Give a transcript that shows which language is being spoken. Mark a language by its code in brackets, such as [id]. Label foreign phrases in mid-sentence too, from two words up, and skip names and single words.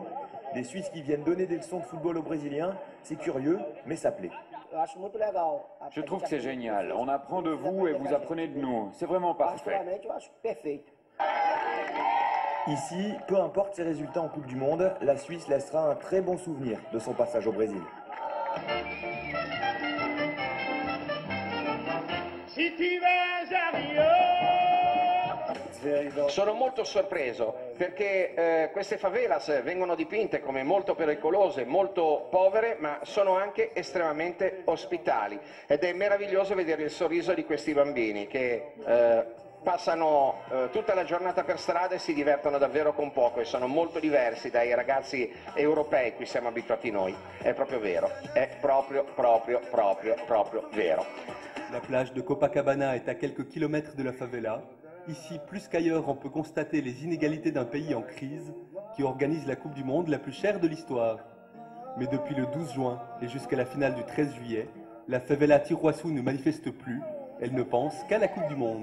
[fr] Des Suisses qui viennent donner des leçons de football aux Brésiliens, c'est curieux, mais ça plaît. Je trouve que c'est génial. On apprend de vous et vous apprenez de nous. C'est vraiment parfait. Ici, peu importe ses résultats en Coupe du Monde, la Suisse laissera un très bon souvenir de son passage au Brésil. [it] Sono molto sorpreso perché queste favelas vengono dipinte come molto pericolose, molto povere, ma sono anche estremamente ospitali ed è meraviglioso vedere il sorriso di questi bambini che passano tutta la giornata per strada e si divertono davvero con poco e sono molto diversi dai ragazzi europei cui siamo abituati noi. È proprio vero, è proprio vero. [fr] La plage de Copacabana est à quelques kilomètres de la favela. Ici, plus qu'ailleurs, on peut constater les inégalités d'un pays en crise qui organise la Coupe du Monde la plus chère de l'histoire. Mais depuis le 12 juin et jusqu'à la finale du 13 juillet, la favela Tiruaçu ne manifeste plus, elle ne pense qu'à la Coupe du Monde.